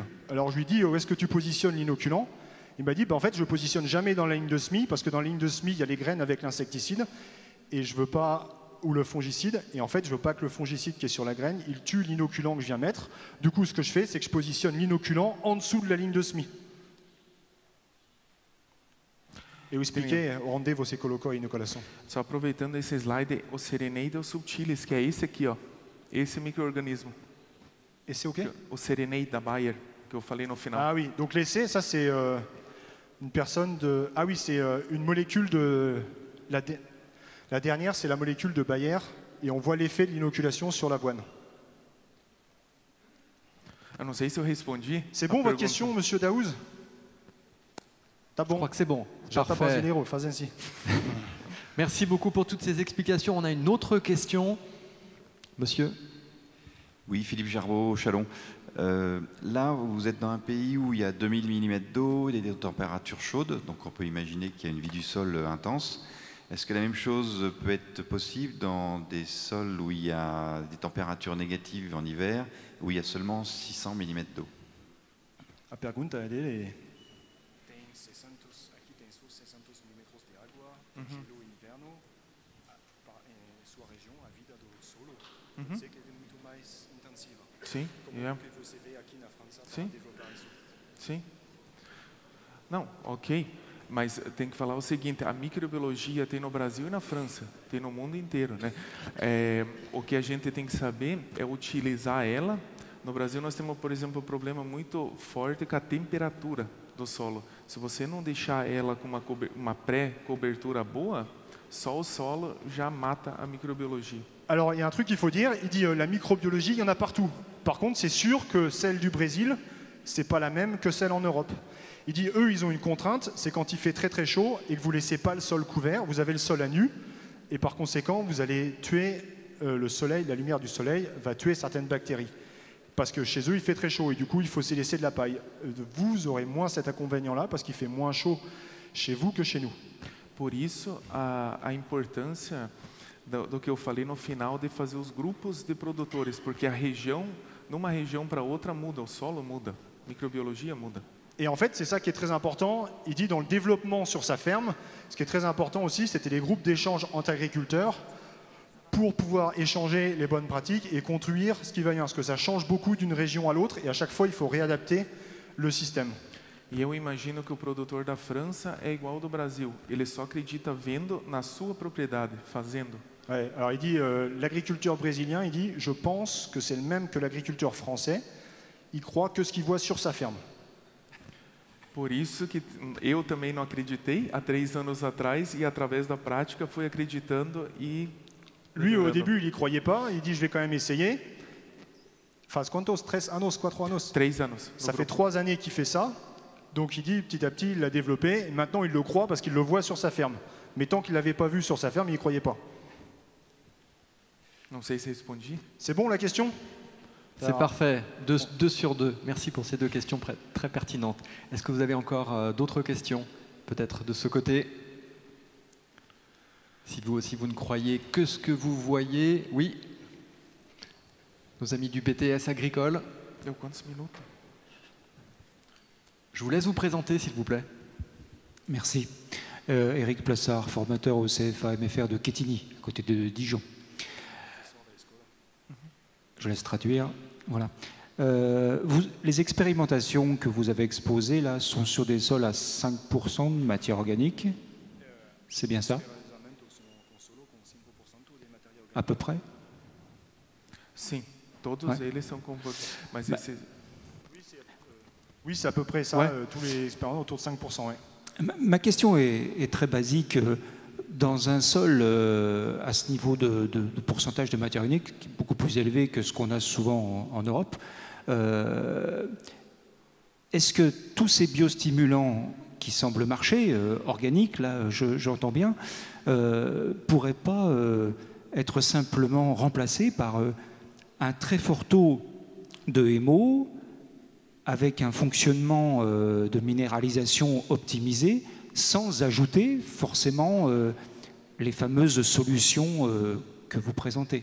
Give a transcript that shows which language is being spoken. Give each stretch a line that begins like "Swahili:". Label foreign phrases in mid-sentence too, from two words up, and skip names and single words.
French: Alors, je lui dis, où est-ce que tu positionnes l'inoculant? Il m'a dit, en fait, je ne positionne jamais dans la ligne de semis parce que dans la ligne de semis, il y a les graines avec l'insecticide et je veux pas... ou le fongicide, et en fait je veux pas que le fongicide qui est sur la graine, il tue l'inoculant que je viens mettre. Du coup ce que je fais, c'est que je positionne l'inoculant en dessous de la ligne de semis.
Portuguese: E eu expliquei onde você colocou a inoculação. Só aproveitando esse slide, o Serenaida subtilis, que é esse aqui, ó, esse micro-organismo.
French: Et c'est OK?
Portuguese: O Serenaida Bayer, que eu falei no final.
French: Ah oui, donc l'essai, ça c'est une personne de... Ah oui, c'est une molécule de... La dernière, c'est la molécule de Bayer, et on voit l'effet de l'inoculation sur l'avoine.
Portuguese: Eu não sei se eu respondi.
French: C'est
Portuguese: a
French: bon votre
Portuguese: pergunta.
French: question, monsieur Daouz?
Portuguese: Tá
French: Je
Portuguese: bom.
French: crois que c'est bon.
Portuguese: Já tá
French: Parfait.
Portuguese: brasileiro, faz assim.
French: Merci beaucoup pour toutes ces explications. On a une autre question. Monsieur? Oui, Philippe Gerbeau, Chalon. Là, vous êtes dans un pays où il y a 2000 mm d'eau, il y a des températures chaudes, donc on peut imaginer qu'il y a une vie du sol intense. Est-ce que la même chose peut être possible dans des sols où il y a des températures négatives en hiver, où il y a seulement 600 mm d'eau?
Portuguese: A pergunta dele é... Aqui tem 600 milímetros de água, gelo inverno, em sua região, a vida do solo, pode ser que é muito mais intensiva. Sim, Como é. que você vê aqui na França para Sim. desenvolver isso? Sim. Não, ok. Mas tem que falar o seguinte, a microbiologia tem no Brasil e na França, tem no mundo inteiro, né? O que a gente tem que saber é utilizar ela. No Brasil nós temos, por exemplo, um problema muito forte com a temperatura do solo. Se você não deixar ela com uma pré-cobertura boa, só o solo já mata a microbiologia.
French: Alors, il y a un truc qu'il faut dire, il dit la microbiologie, il y en a partout. Par contre, c'est sûr que celle du Brésil, c'est pas la même que celle en Europe. Il dit, eux, ils ont une contrainte, c'est quand il fait très très chaud et que vous laissez pas le sol couvert, vous avez le sol à nu, et par conséquent, vous allez tuer le soleil, la lumière du soleil va tuer certaines bactéries. Parce que chez eux, il fait très chaud, et du coup, il faut s'y laisser de la paille. Vous aurez moins cet inconvénient-là, parce qu'il fait moins chaud chez vous que chez nous.
Portuguese: Por isso, a importância do que eu falei no final de fazer os grupos de produtores, porque a região, numa região para outra muda, o solo muda, a microbiologia muda.
French: Et en fait, c'est ça qui est très important. Il dit dans le développement sur sa ferme, ce qui est très important aussi, c'était les groupes d'échange entre agriculteurs pour pouvoir échanger les bonnes pratiques et construire ce qui va bien. Parce que ça change beaucoup d'une région à l'autre et à chaque fois, il faut réadapter le système.
Portuguese: E eu imagino que o produtor da França é igual ao do Brasil. Ele só acredita vendo na sua propriedade, fazendo.
French: Ouais, alors il dit, l'agriculteur brésilien, il dit, je pense que c'est le même que l'agriculteur français, il croit que ce qu'il voit sur sa ferme.
Portuguese: Por isso que eu também não acreditei há 3 anos atrás e através da prática fui acreditando e
French: Lui, au
Portuguese: melhorando.
French: début, il n'y croyait pas, il dit, je vais quand même essayer.
Portuguese: Faz quantos? 3 anos, 4 anos. 3 anos.
French: Ça
Portuguese: no
French: fait
Portuguese: grupo.
French: 3 années qu'il fait ça, donc il dit, petit à petit, il l'a développé, et maintenant il le croit parce qu'il le voit sur sa ferme. Mais tant qu'il ne l'avait pas vu sur sa ferme, il n'y croyait pas.
Portuguese: Não sei se respondi.
French: C'est bon la question? C'est parfait, 2 sur 2. Merci pour ces 2 questions très pertinentes. Est-ce que vous avez encore d'autres questions, peut-être de ce côté? Si vous aussi vous ne croyez que ce que vous voyez, oui. Nos amis du BTS agricole,
Portuguese: Deu quantos minutos?
French: je vous laisse vous présenter s'il vous plaît. Merci. Éric Plassard, formateur au CFA MFR de Quetigny, à côté de Dijon. Je laisse traduire. Voilà. Les expérimentations que vous avez exposées là sont sur des sols à 5% de matière organique. C'est bien ça? À peu près?
Portuguese: Sim, todos
French: Ouais.
Portuguese: eles são compostos. Mas
French: Bah,
Portuguese: esse,
French: Oui, c'est à peu près ça, Ouais. tous les expériences autour de 5%. Ouais. Ma question est très basique. Dans un sol à ce niveau de pourcentage de matière unique, qui est beaucoup plus élevé que ce qu'on a souvent en Europe, est-ce que tous ces biostimulants qui semblent marcher, organiques, là j'entends bien, pourraient pas être simplement remplacés par un très fort taux de MO avec un fonctionnement de minéralisation optimisé, sans ajouter forcément les fameuses solutions que vous présentez.